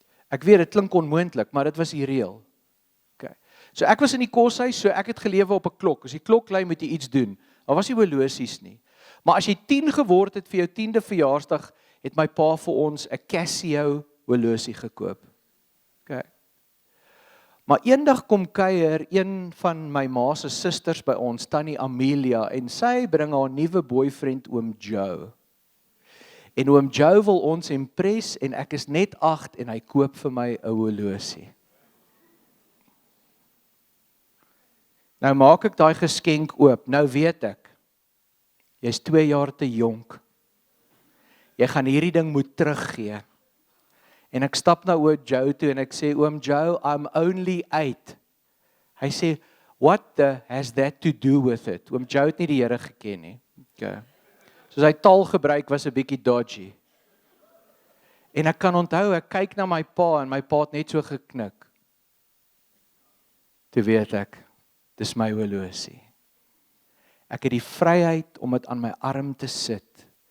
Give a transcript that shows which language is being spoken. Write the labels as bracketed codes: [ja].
[af] Ek weet dit klink onmoontlik, maar dit was die reël. OK. So ek was in die koshuis, so ek het gelewe op 'n klok. As die klok lui, moet jy iets doen. Daar was nie horlosies nie. Maar as jy 10 geword het vir jou 10de verjaarsdag, het my pa vir ons 'n Casio horlosie gekoop. OK. Maar eendag kom kuier een van my ma se susters by ons, Tannie Amelia, en sy bring haar nuwe boyfriend oom Joe. En oom Joe wil ons impress en ek is net 8 en hy koop vir my 'n horlosie. Nou maak ek daai geskenk oop. Nou weet ek, jy's 2 jaar te jonk. Jy gaan hierdie ding moet teruggee. En ek stap na oom Joe toe en ek sê, oom Joe, [en] I'm only 8. Hy sê, what the has that to do with it? [af] Oom Joe het nie die Here geken nie. Okay. So sy taalgebruik was 'n bietjie dodgy. En ek kan onthou, ek kyk na my pa en my pa het net so geknik. Toe weet ek, dis my horlosie. Ek het die vryheid om dit aan my arm te sit.